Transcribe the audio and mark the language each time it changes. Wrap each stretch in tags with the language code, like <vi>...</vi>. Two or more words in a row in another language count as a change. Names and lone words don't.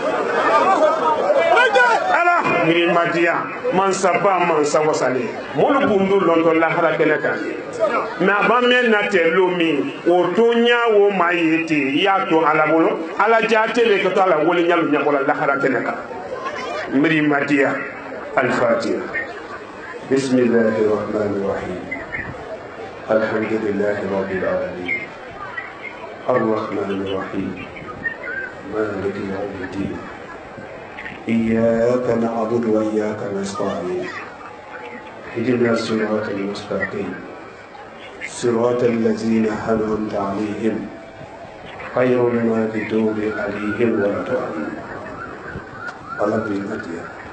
<bm>ala mirimadiya mansaba mansa wasale mɔlu bundu lɔntɔ lahara kɛnɛ kan mɛ a b'an mɛn na tɛ lo min o to ɲa o maa ye ten i y'a to ala bolo ala ja tele ka to ala wele ɲalu ɲɛbɔla lahara kɛnɛ kan mirimadiya alifatiya</bm> <ar>بسم الله الرحمن الرحيم الحمد لله رب العالمين الرحمن الرحيم مالك يوم الدين إياك نعبد وإياك نستعين اهدنا الصراط المستقيم صراط الذين أنعمت عليهم غير المغضوب عليهم ولا الضالين اللهم</ar>